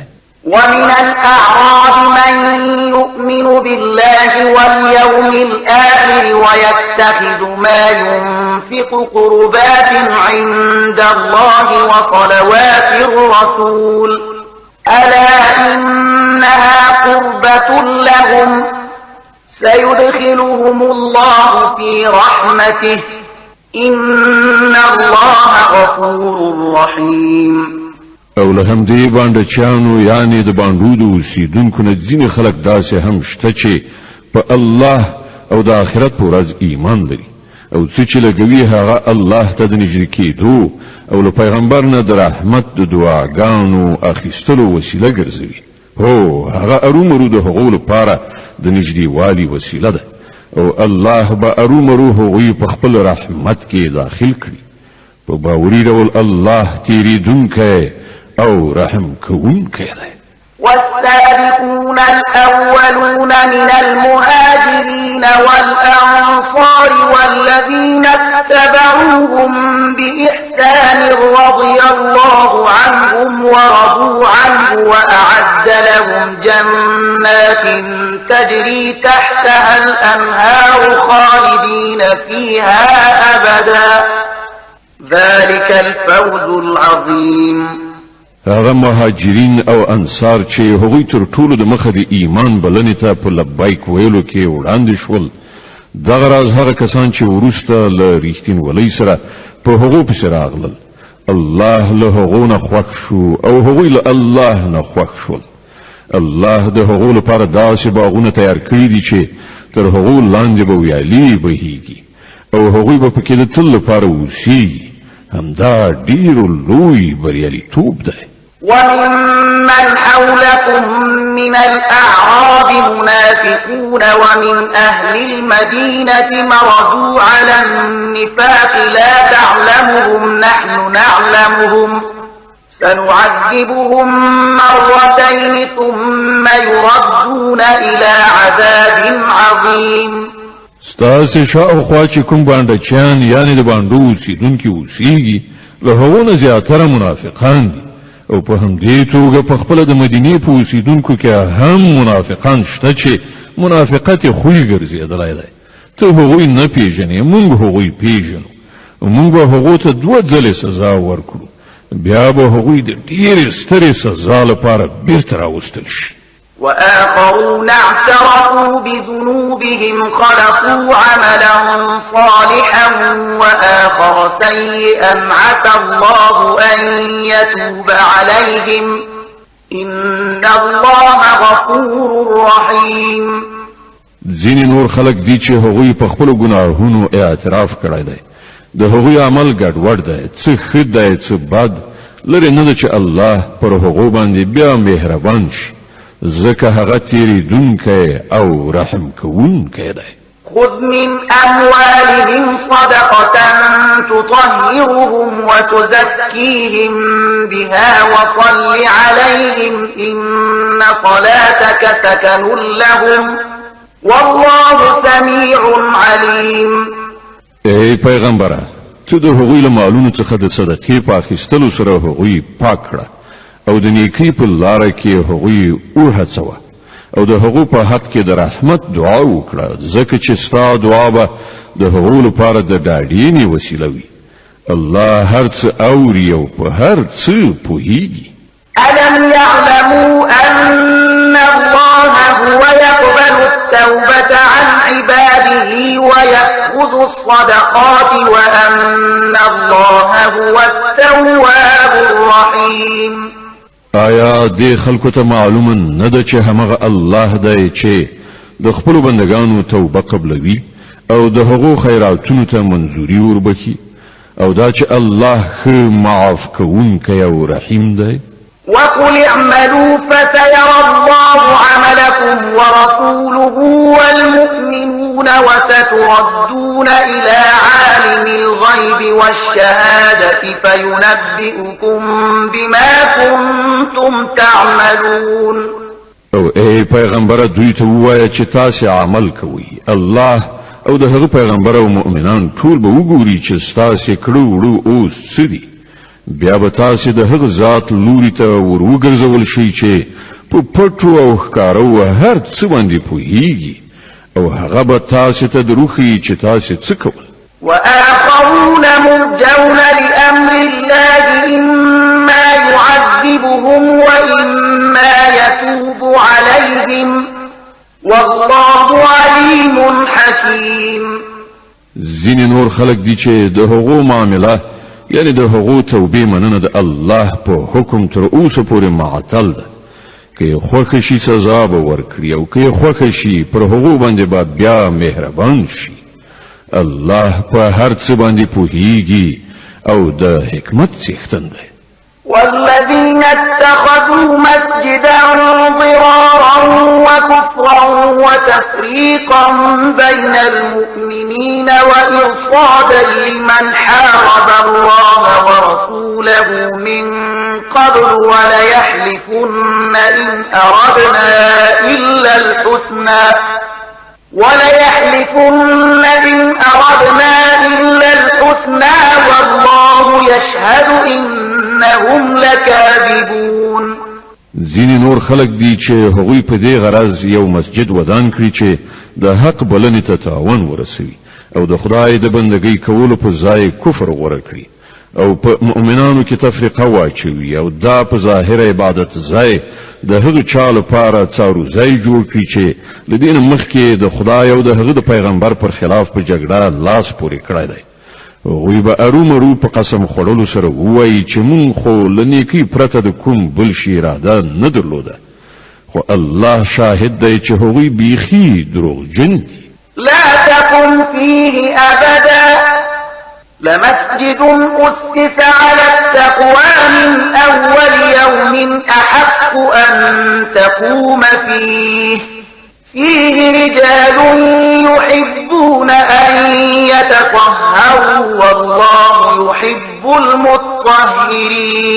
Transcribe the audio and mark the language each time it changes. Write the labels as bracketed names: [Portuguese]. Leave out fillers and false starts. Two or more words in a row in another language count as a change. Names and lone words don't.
[Arabic] ومن الأعراب من يؤمن بالله واليوم الآخر ويتخذ ما ينفق قربات عند الله وصلوات الرسول ألا إنها قربة لهم سيدخلهم الله في رحمته إن الله غفور رحيم. [Pashto] او له همدې باندې چانو یعنی د باندې د اوسیدونکو نه ځینې خلک داسې هم شته چې په الله او د آخرت په ورځ ایمان لري، او څه چې لګوي هغه الله ته د نږدې کېدو او له پیغمبر نه د رحمت د دعاګانو اخیستلو وسیله ګرځوي. هو هغه ارومرو د هغو لپاره د نږدې والي وسیله ده، او الله به ارومرو هغوی په خپل رحمت کې داخل کړي. په باوري ډول الله تیریدونکی او رحم کوونکی دی. [Arabic] والسابقون الأولون من المهاجرين والأنصار والذين اتبعوهم بإحسان رضي الله عنهم ورضوا عنه وأعد لهم جنات تجري تحتها الأنهار خالدين فيها أبدا ذلك الفوز العظيم. [Pashto] هغه مهاجرین او انصار چې هغوی تر ټولو د مخه د ایمان بلنې ته په لبیک ویلو کې وړاندې شول، دغه راز هغه کسان چې وروسته له ریښتینولۍ سره په هغو پسې راغلل، الله له هغو نه خوښ شو او هغوی له الله نه خوښ شول. الله د هغو لپاره داسې باغونه تیار کړي دي چې تر هغو لاندې به ویالې بهیږي او هغوی به پکې د تل لپاره اوسیږي. همدا ډېر لوی بریالیتوب دی. [Arabic] وممن حولكم من الأعراب منافقون ومن أهل المدينة مردوا على النفاق لا تعلمهم نحن نعلمهم سنعذبهم مرتين ثم يردون إلى عذاب عظيم. [Pashto] ستاسې شاوخوا چې کوم بانډچیان یعنی د بانډو اوسېدونکي اوسېږي له هغو نه زیاتره منافقان دي او په همدې توګه په خپله د مدینې په اوسېدونکو کې هم منافقان شته چې منافقت یې خوی ګرځېدلی دی. ته هغوی نه پیژنې، موږ هغوی پیژنو او موږ به هغو ته 2 ځلې سزا ورکړو، بیا به هغوی د ډېرې سترې سزا لپاره بیرته راوستل شي. [Arabic] وآخرون اعترفوا بذنوبهم خلقوا عملا صالحا وآخر سيئا عسى الله أن يتوب عليهم إن الله غفور رحيم. [Pashto] ځینې نور خلک دي چې هغوی په خپلو ګناهونو اعتراف کړی دی، د هغوی عمل ګډوډ دی، څه ښه دی څه بد، لرې نه ده چې الله پر هغو باندې بیا مهربان شي، ځکه هغه تیریدونکی او رحم کوونکی دی. [Arabic] خذ من أموالهم صدقة تطهرهم وتزكيهم بها وصل عليهم إن صلاتك سكن لهم والله سميع عليم. [Pashto] ای پیغمبره، تو د هغوی له مالونو څخه د صدقې په اخیستلو سره هغوی پاک کړه او د نیکی په لاره کې هغوی وهڅوه او د هغو په حق کې د رحمت دعا وکړه، ځکه چې ستا دعا به د هغو لپاره د ډاډینې وسیله وي. الله هر څه اوري او په هر څه پوهیږي. [Arabic] ألم يعلموا أن الله هو يقبل التوبة عن عباده ويأخذ الصدقات وأن الله هو التواب الرحيم. [Pashto] آیا د خلکو ته معلومه نه ده چې همغه الله دی چې د خپلو بندگانو توبه قبلوي او د هغو خیراتونو ته منظوري وربخي، او دا چې الله ښه معاف کوونکی او رحیم دی؟ [Arabic] وقل اعملوا فسيرى الله عملكم ورسوله والمؤمنون وستردون إلى عالم الغيب والشهادة فينبئكم بما كنتم تعملون. [Pashto] او ای پیغمبر دوی ته ووایه چې تاسې عمل کوئ، الله او د هغه پیغمبر او مؤمنان ټول به وګوري چې ستاسې کړو وړو اوس څه دي، بیا به تاسې د هغه ذات لوري ته ور وګرځول شئ چې په پټو او ښکارو هر څه باندې پوهیږي او هغه به تاسې ته دروښیي چې تاسې څه کول. [Arabic] وآخرون مرجون لأمر الله إما يعذبهم وإما يتوب عليهم والله عليم حكيم. [Pashto] ځینې نور خلک دي چې د هغو معامله یعنی د هغو توبې مننه د الله په حکم تر اوسه پورې معطل ده، که یې خوښه شي سزا به ورکړي او که یې خوښه شي پر هغو باندې به بیا مهربان شي. الله په هر څه باندې پوهیږي او د حکمت څښتن دی. [Arabic] والذين اتخذوا مسجدا ضرارا وكفرا وتفريقا بين المؤمنين وإرصادا لمن حارب الله ورسوله من قبل وليحلفن إن أردنا إلا الحسنى والله يشهد إنهم لكاذبون. [Pashto] ځینې نور خلک دي چې هغوی په دې غرض یو مسجد ودان کړي چې د حق بلنې ته تاوان ورسوي او د خدای د بندګۍ کولو په ځای کفر غوره کړي. او په مؤمنانو کې تفریقه واچوي او دا په ظاهر عبادت ځای د هغه چا لپاره څارو ځای جوړ کړي چې لدین مخکې د خدای او د هغه د پیغمبر پر خلاف په جګړه لاس پورې کړی دی. غوی به ارومرو په قسم خوړلو سره وایي چې مونږ خو له نیکۍ پرته د کوم بل شي اراده نه درلوده، خو الله شاهد دی چې هغوی بیخي دروغجن دي. [Arabic] لا تقم فيه أبدا لمسجد أسس على التقوى من أول يوم أحق أن تقوم فيه رجال يحبون أن يتطهروا والله يحب المطهرين.